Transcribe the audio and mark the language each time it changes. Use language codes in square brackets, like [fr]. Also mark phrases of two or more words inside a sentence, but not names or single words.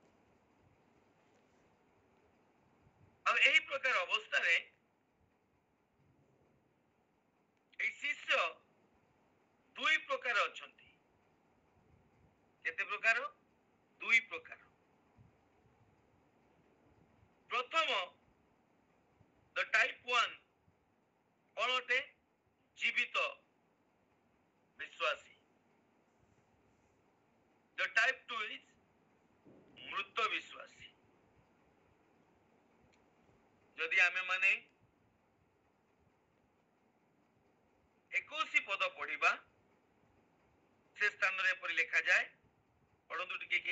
[or] ଆଉ ଏହି ପ୍ରକାର ଅବସ୍ଥାରେ এই ଶିଷ୍ୟ ଦୁଇ ପ୍ରକାର ଅଛନ୍ତି। କେତେ ପ୍ରକାର? ଦୁଇ ପ୍ରକାର। ପ୍ରଥମ [en] the type 1 [or] କଣ ଅଟେ? ଜୀବିତ ବିଶ୍ୱାସୀ। [en] the type 2 is [or] ମୃତ ବିଶ୍ୱାସୀ। ଯଦି ଆମେ ମାନେ 21 ପଦ ପଢିବା, ସେ ସ୍ଥାନରେ ଏପରି ଲେଖାଯାଏ, ପଢନ୍ତୁ ଟିକେ କି?